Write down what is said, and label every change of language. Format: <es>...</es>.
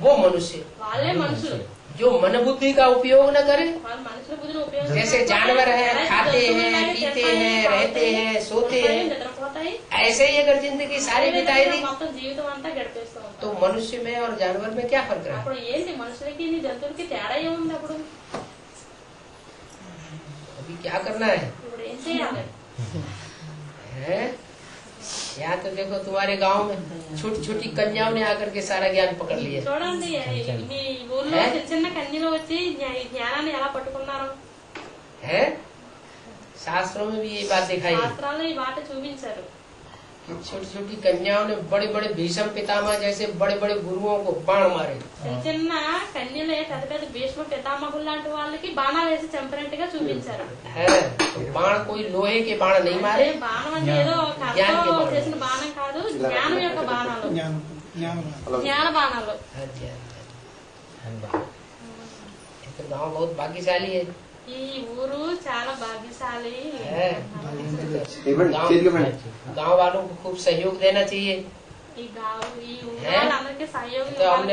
<hi>वो मनुष्य.</hi> <te>వాళ్ళే మనుషులు.</te> <hi>जो मन बुद्धि का उपयोग न करे,</hi> <te>వాళ్ళు మనుషుల బుద్ధిని ఉపయోగించి</te> <hi>जैसे जानवर हैं, खाते हैं, पीते हैं, रहते हैं, सोते हैं,</hi> <te>నిద్రపోతాయి,</te> <hi>ऐसे ही अगर जिंदगी सारी बिताई दी</hi> <te>మొత్తం జీవితం అంతా గడిపేస్తూ ఉంటారు.</te> <hi>तो मनुष्य में और जानवर में क्या फर्क रहा?</hi> <te>అప్పుడు ఏంటి మనుషులకి జంతువులకి తేడా ఏముంది? అప్పుడు</te> <hi>अभी क्या करना है?</hi> <te>ఇప్పుడు ఏం చేయాలి?</te> <hi>हैं? यहाँ तो देखो तुम्हारे गांव में छोटी छोटी कन्याओं ने आकर के सारा ज्ञान पकड़ लिया</hi> <te>చూడండి, మీ ఊర్లో చిన్న చిన్న కన్యలు వచ్చి ఈ జ్ఞానాన్ని ఎలా పట్టుకున్నారు?</te> <hi>है। शास्त्रों में भी ये बात दिखाई है।</hi> <te>శాస్త్రాల్లో ఈ మాట చూపించారు.</te> <hi>छोटी छोटी कन्याओं ने बड़े बड़े भीष्म पितामह जैसे बड़े बड़े गुरुओं को बाण मारे।</hi> <te>చిన్న చిన్న కన్యలే పెద్ద పెద్ద భీష్మ పితామహులు లాంటి వాళ్ళకి బాణాలు వేసి చంపినట్టుగా చూపించారు.</te> <hi>है तो बाण कोई लोहे के बाण नहीं</hi> <te>అదే</te> <hi>मारे,</hi> <te>బాణం అంటే ఏదో కర్రతో చేసిన బాణం కాదు, జ్ఞానం యొక్క బాణాలు, జ్ఞాన బాణాలు.</te> <hi>अच्छा, तो गाँव बहुत भाग्यशाली है।</hi> <te>ఈ ఊరు చాలా భాగ్యశాలి.</te> <hi>है।</hi> <te>ఇవ్వండి, చేతికి ఇవ్వండి.</te> <hi>गाँव वालों को खूब सहयोग देना चाहिए।</hi> <te>ఈ ఊరు</te> <hi>है?</hi> <te>వాళ్ళందరికీ సహయోగం</te> <hi>तो हमने</hi>